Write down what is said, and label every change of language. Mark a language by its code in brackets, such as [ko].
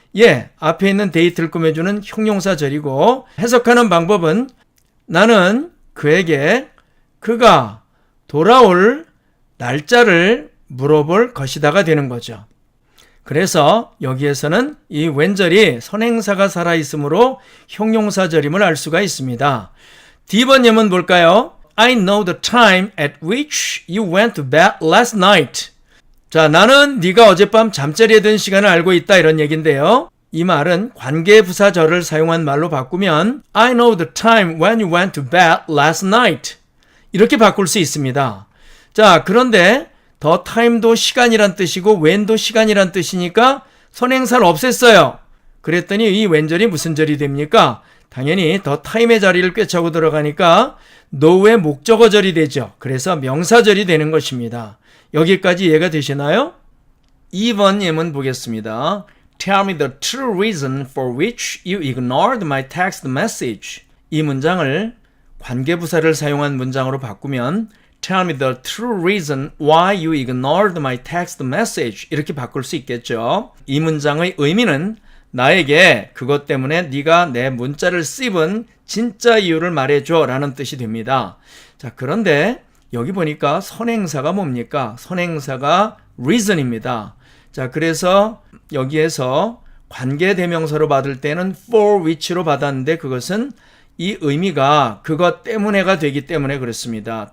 [ko] 예, 앞에 있는 데이트를 꾸며주는 형용사절이고 해석하는 방법은 나는 그에게 그가 돌아올 날짜를 물어볼 것이다가 되는 거죠. 그래서 여기에서는 이 when절이 선행사가 살아있으므로 형용사절임을 알 수가 있습니다. D번 예문 볼까요? [en] I know the time at which you went to bed last night. [ko] 자, 나는 네가 어젯밤 잠자리에 든 시간을 알고 있다 이런 얘기인데요. 이 말은 관계부사절을 사용한 말로 바꾸면 [en] I know the time when you went to bed last night. [ko] 이렇게 바꿀 수 있습니다. 자, 그런데 the time도 시간이란 뜻이고 when도 시간이란 뜻이니까 선행사를 없앴어요. 그랬더니 이 when절이 무슨 절이 됩니까? 당연히 the time의 자리를 꿰차고 들어가니까 know의 목적어절이 되죠. 그래서 명사절이 되는 것입니다. 여기까지 이해가 되시나요? 2번 예문 보겠습니다. [en] Tell me the true reason for which you ignored my text message. [ko] 이 문장을 관계부사를 사용한 문장으로 바꾸면 [en] Tell me the true reason why you ignored my text message. [ko] 이렇게 바꿀 수 있겠죠. 이 문장의 의미는 나에게 그것 때문에 네가 내 문자를 씹은 진짜 이유를 말해줘 라는 뜻이 됩니다. 자, 그런데 여기 보니까 선행사가 뭡니까? 선행사가 reason입니다. 자, 그래서 여기에서 관계대명사로 받을 때는 for which로 받았는데 그것은 이 의미가 그것 때문에가 되기 때문에 그렇습니다.